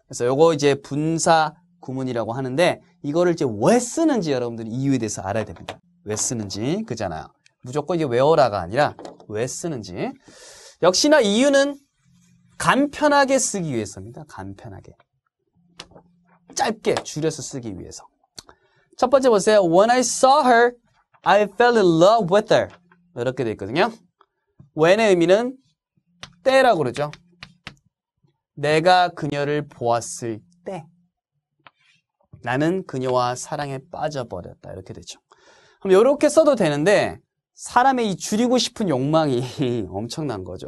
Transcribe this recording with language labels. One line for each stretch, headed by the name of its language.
Korean: 그래서 요거 이제 분사 구문이라고 하는데 이거를 이제 왜 쓰는지 여러분들이 이유에 대해서 알아야 됩니다. 왜 쓰는지 그잖아요. 무조건 이게 외워라가 아니라 왜 쓰는지. 역시나 이유는 간편하게 쓰기 위해서입니다. 간편하게. 짧게 줄여서 쓰기 위해서. 첫 번째 보세요.
English: When I saw her, I fell in love with her.
Korean: 이렇게 돼 있거든요. when의 의미는 때라고 그러죠. 내가 그녀를 보았을 때 나는 그녀와 사랑에 빠져버렸다. 이렇게 되죠. 그럼 이렇게 써도 되는데 사람의 이 줄이고 싶은 욕망이 엄청난 거죠.